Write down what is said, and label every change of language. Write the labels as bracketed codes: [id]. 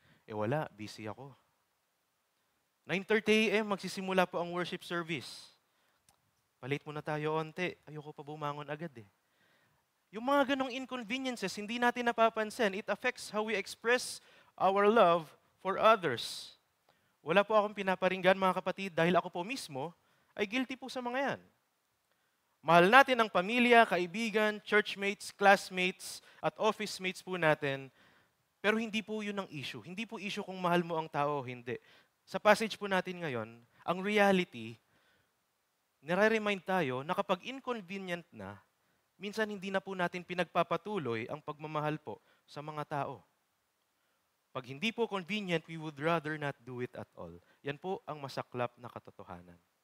[tl] Wala, busy ako. 9:30 a.m., magsisimula po ang worship service. Palit muna tayo onte. Ayoko pa bumangon agad eh. Yung mga ganong inconveniences, hindi natin napapansin. [en] It affects how we express our love for others. [tl] Wala po akong pinaparinggan mga kapatid dahil ako po mismo ay guilty po sa mga yan. Mahal natin ang pamilya, kaibigan, churchmates, classmates, at office mates po natin, pero hindi po yun ang issue. Hindi po issue kung mahal mo ang tao o hindi. Sa passage po natin ngayon, ang reality, nire-remind tayo na kapag inconvenient na, minsan hindi na po natin pinagpapatuloy ang pagmamahal po sa mga tao. Pag hindi po convenient, [en] we would rather not do it at all. [tl] Yan po ang masaklap na katotohanan.